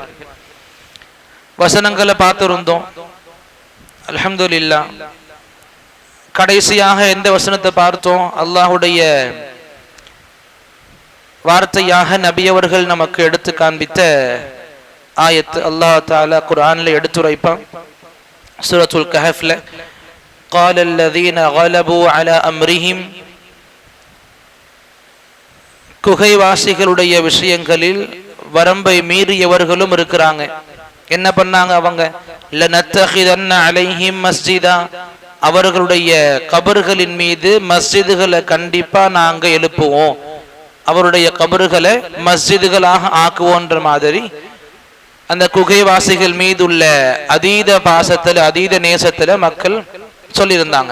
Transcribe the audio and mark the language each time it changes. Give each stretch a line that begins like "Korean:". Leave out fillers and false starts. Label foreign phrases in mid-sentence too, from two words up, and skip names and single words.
Tamil: வசனங்களை பார்த்திருந்தோம். அல்ஹம்துலில்லாஹ். கடைசியாக எந்த வசனத்தை பார்த்தோம்? அல்லாஹ்வுடைய வார்த்தையாக நபி அவர்கள் நமக்கு எடுத்து காண்பித்த ஆயத். அல்லாஹ் தஆலா குர்ஆன்ல எடுத்துரைப்பான் சூரத்துல் கஹஃப்ல,
Arabic: قال الذين غلبوا على امرهم.
Tamil: குகைவாசிகளுடைய விஷயங்களில் வரம்பை மீறியவர்களும் இருக்கிறாங்க. என்ன பண்ணாங்க அவங்க?
Arabic: لنتخذن عليهم مسجدا.
Tamil: அவர்களுடைய கபர்களின் மீது மஸ்ஜிதுகளை கண்டிப்பா நாங்க எழுப்புவோம், அவருடைய கபர்களை மஸ்ஜிதுகளாக ஆக்குவோன்ற மாதிரி அந்த குகைவாசிகள் மீது உள்ள அதீத பாசத்துல அதீத நேசத்துல மக்கள் சொல்லியிருந்தாங்க.